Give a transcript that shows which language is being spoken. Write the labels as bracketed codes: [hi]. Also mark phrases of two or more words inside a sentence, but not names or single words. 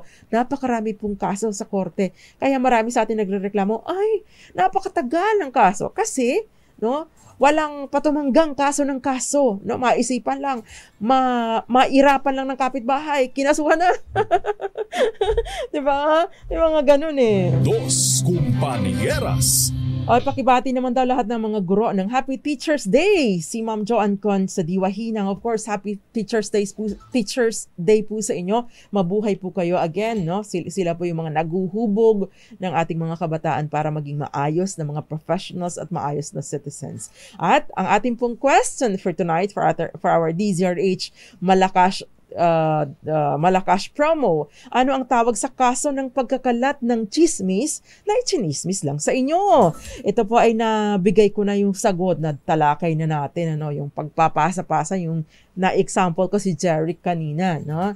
[tl] Napakarami pong kaso sa korte. Kaya marami sa atin nagrereklamo, ay, napakatagal ng kaso. Kasi, no, walang patumanggang kaso ng kaso. No? Maisipan lang, mairapan lang ng kapitbahay. Kinasuhan na. Diba? Yung mga ganun eh. Dos Compañeras. Ay, pakibati naman daw lahat ng mga guro ng [en] Happy Teacher's Day. [tl] Si Ma'am Joanne Con sa Diwahinang. [en] Of course, Happy Teacher's Day [tl] po sa inyo. Mabuhay po kayo again, no? Sila po yung mga naguhubog ng ating mga kabataan para maging maayos na mga professionals at maayos na citizens. At ang ating pong [en] question for tonight for our DZRH Malakas promo. [tl] Ano ang tawag sa kaso ng pagkakalat ng chismis na ichinismis lang sa inyo? Ito po ay nabigay ko na yung sagot na talakay na natin, ano, yung pagpapasa-pasa, yung na-example ko si Jeric kanina, no?